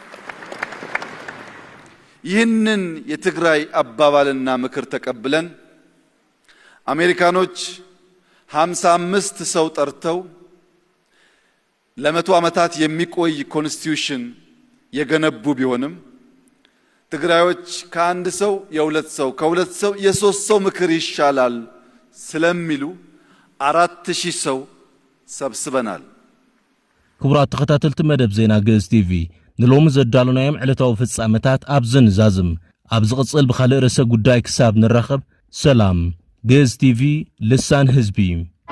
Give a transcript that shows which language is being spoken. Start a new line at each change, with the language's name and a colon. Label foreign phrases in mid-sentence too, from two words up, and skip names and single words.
Amharic: ይህንን የትግራይ አባባልና ምክር ተቀብለን አሜሪካኖች 55 ሰው ጠርተው ለመቶ ዓመታት የሚቆይ ኮንስቲቲዩሽን የገነቡ ቢሆንም ትግራዮች ከአንድ ሰው የሁለት ሰው ከሁለት ሰው የሶስት ሰው ምክር ይሻላል ስለሚሉ 4000 ሰው ሰብስበናል
Tigrinya: ክቡራት ተኸታተልቲ መደብ ዜና ግዕዝ ቲቪ ንሎሚ ዘዳሉናዮም ዕለታዊ ፍጻመታት ኣብ ዝንዛዝም ኣብ ዝቕጽል ብኻልእ ርዕሰ ጉዳይ ክሳብ ንራኸብ ሰላም ግዕዝ ቲቪ ልሳን ህዝቢ